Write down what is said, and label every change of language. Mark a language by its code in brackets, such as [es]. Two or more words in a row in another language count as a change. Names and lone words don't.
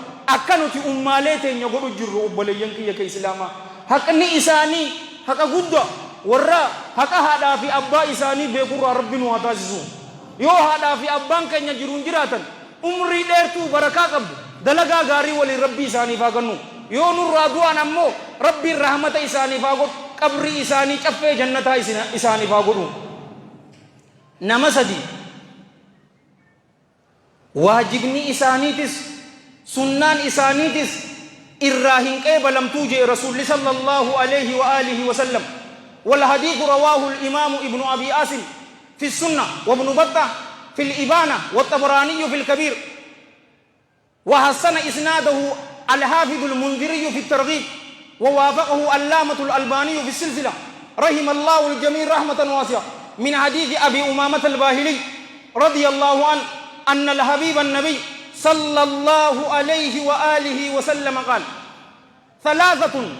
[om] akka nuti ummaalee teenya godhu jirru obboleeyyan kiyya ka islaamaa haqni isaanii haqa guddaa warra haqa haadhaa fi abbaa isaanii beekurraa rabbi nu haa taasisu yoo haadhaa fi abbaan keenya jiruun jiraatan umrii dheertuu barakaa qabdu dalagaa gaarii waliin rabbii isaaniif haa kennu yoo nurraa du'an ammoo rabbiin rahmata isaaniif haa godhu qabrii isaanii caffee jannataa isaaniif haa godhu. Nama sadii waajibni isaaniitis sunnaan isaaniitis irraa hin qeebalamtuu jee rasuulli [ar] صلى الله عليه وآله وسلم والحديث رواه الإمام ابن أبي آسم في السنة وابن بطة في الإبانة والطبراني في الكبير وحسن إسناده الحافظ المنذري في الترغيب ووافقه علامة الألباني في السلسلة رحم الله الجميع رحمة واسعة من حديث أبي أمامة الباهلي رضي الله عنه أن الحبيب النبي صلى الله عليه وآله وسلم قال ثلاثة